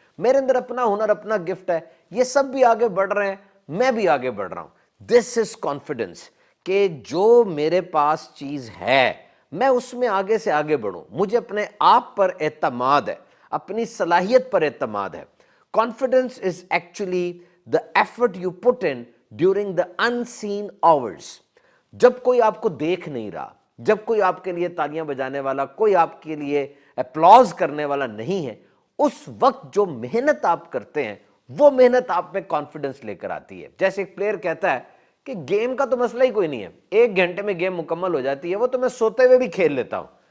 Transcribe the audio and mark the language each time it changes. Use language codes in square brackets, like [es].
[ur] میرے اندر اپنا ہنر، اپنا گفٹ ہے، یہ سب بھی آگے بڑھ رہے ہیں، میں بھی آگے بڑھ رہا ہوں. [en] this is confidence, [ur] کہ جو میرے پاس چیز ہے میں اس میں آگے سے آگے بڑھوں. مجھے اپنے آپ پر اعتماد ہے، اپنی صلاحیت پر اعتماد ہے. [en] Confidence is actually the effort you put in during the unseen hours. [ur] جب کوئی آپ کو دیکھ نہیں رہا، جب کوئی آپ کے لیے تالیاں بجانے والا، کوئی آپ کے لیے اپلاز کرنے والا نہیں ہے، اس وقت جو محنت آپ کرتے ہیں وہ محنت آپ میں کانفیڈنس لے کر آتی ہے. جیسے ایک پلیئر کہتا ہے کہ گیم کا تو مسئلہ ہی کوئی نہیں ہے، 1 گھنٹے میں گیم مکمل ہو جاتی ہے، وہ تو میں سوتے ہوئے بھی کھیل لیتا ہوں.